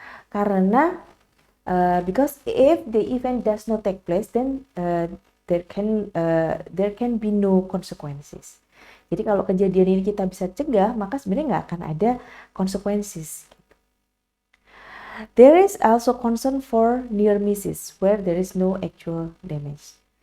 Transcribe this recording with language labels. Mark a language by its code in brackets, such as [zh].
[en] Karena because if the event does not take place, then there can be no consequences. [id] Jadi kalau kejadian ini kita bisa cegah, maka sebenarnya nggak akan ada consequences. [en] There is also concern for near misses where there is no actual damage.